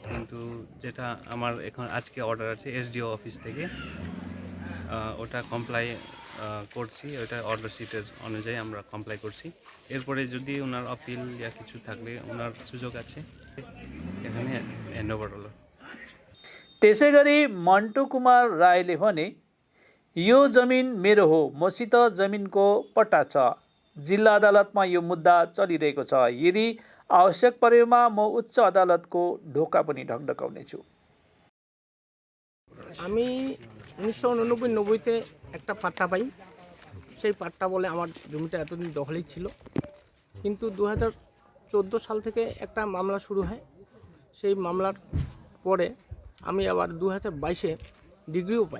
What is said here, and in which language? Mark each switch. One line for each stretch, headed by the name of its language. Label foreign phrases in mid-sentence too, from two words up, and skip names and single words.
Bangla: কিন্তু যেটা আমার এখন আজকে অর্ডার আছে এসডিও অফিস থেকে, ওটা কমপ্লাই করছি, ওটা অর্ডার শিটের অনুযায়ী আমরা কমপ্লাই করছি। এরপরে যদি ওনার আপিল या কিছু থাকলে ওনার সুযোগ আছে, এখানে হ্যান্ডওভার হলো।
Nepali: त्यसै गरी मन्टु कुमार राईले भने यो जमिन मेरो हो, मसित जमिनको पट्टा छ। जिल्ला अदालतमा यो मुद्दा चलिरहेको छ। यदि आवश्यक परेमा म उच्च अदालतको ढोका पनि ढकढकाउनेछु।
Bangla: আমি 1989-90-তে একটা পাট্টা পাই। সেই পাট্টা বলে আমার জমিটা এতদিন দখলেই ছিল, কিন্তু 2014 সাল থেকে একটা মামলা শুরু হয়। সেই মামলার পরে আমি আবার 2022-এ ডিগ্রিও পাই।